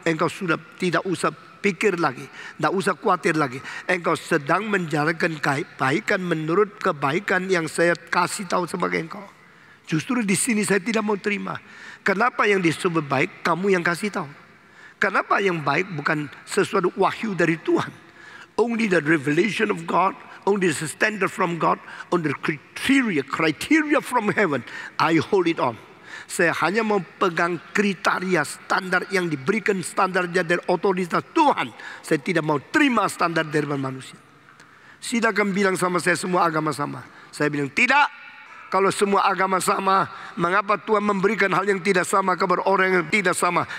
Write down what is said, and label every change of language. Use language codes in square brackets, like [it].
[id] Engkau sudah tidak usah pikir lagi, tidak usah khawatir lagi. Engkau sedang menjalankan kebaikan menurut kebaikan yang saya kasih tahu sebagai engkau. Justru di sini saya tidak mau terima. Kenapa yang disebut baik kamu yang kasih tahu? Kenapa yang baik bukan sesuatu wahyu dari Tuhan? [en] Only the revelation of God, only the standard from God, only the criteria from heaven. I hold it on. [id] Saya hanya mau pegang kriteria standar yang diberikan, standarnya dari otoritas Tuhan. Saya tidak mau terima standar dari manusia. Silakan bilang sama saya semua agama sama. Saya bilang tidak. Kalau semua agama sama, mengapa Tuhan memberikan hal yang tidak sama kepada orang yang tidak sama?